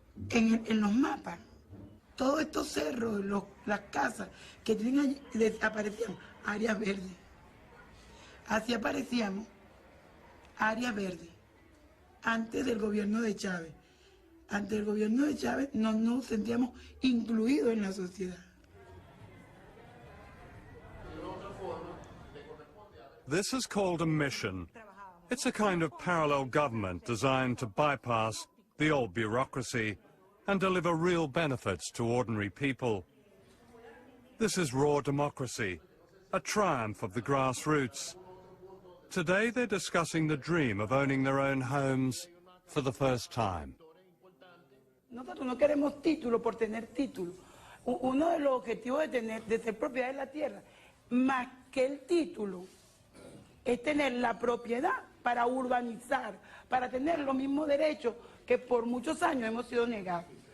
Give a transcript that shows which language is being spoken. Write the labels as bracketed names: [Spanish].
[Spanish] En los mapas, todos estos cerros, las casas que tienen allí, desaparecían áreas verdes. Así aparecíamos áreas verdes antes del gobierno de Chávez. Antes del gobierno de Chávez no nos sentíamos incluidos en la sociedad. [English] This is called a mission. It's a kind of parallel government designed to bypass the old bureaucracy and deliver real benefits to ordinary people. This is raw democracy, a triumph of the grassroots. Today they're discussing the dream of owning their own homes for the first time. [Spanish] Nosotros no queremos título por tener título. Uno de los objetivos de ser propiedad de la tierra, más que el título, es tener la propiedad para urbanizar, para tener los mismos derechos que por muchos años hemos sido negados.